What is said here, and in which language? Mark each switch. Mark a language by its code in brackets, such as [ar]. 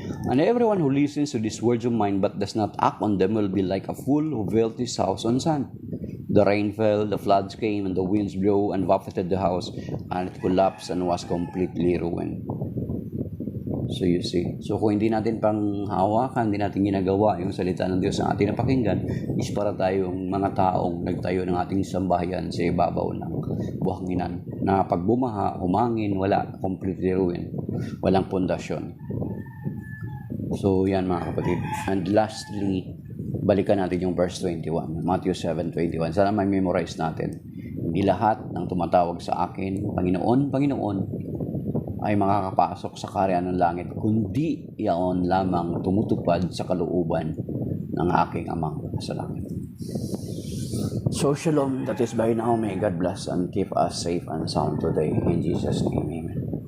[en] And everyone who listens to these words of mine but does not act on them will be like a fool who built his house on sand. The rain fell, the floods came, and the winds blew and buffeted the house, and it collapsed and was completely ruined. So you see, [tl] so kung hindi natin panghawakan, hindi natin ginagawa yung salita ng Diyos na ating napakinggan, is para tayong mga taong nagtayo ng ating sambahayan sa ibabaw ng buhanginan, na pag bumaha, humangin, wala, [en] completely ruin, [tl] walang pundasyon. So yan mga kapatid. [en] And lastly, [tl] balikan natin yung verse 21, Matthew 7:21. Sana may memorize natin. Hindi lahat ng tumatawag sa akin, Panginoon, Panginoon, ay makakapasok sa kaharian ng langit, kundi iyon lamang tumutupad sa kalooban ng aking Amang sa langit. [en] So shalom, that is by now. May God bless and keep us safe and sound today. In Jesus' name, amen.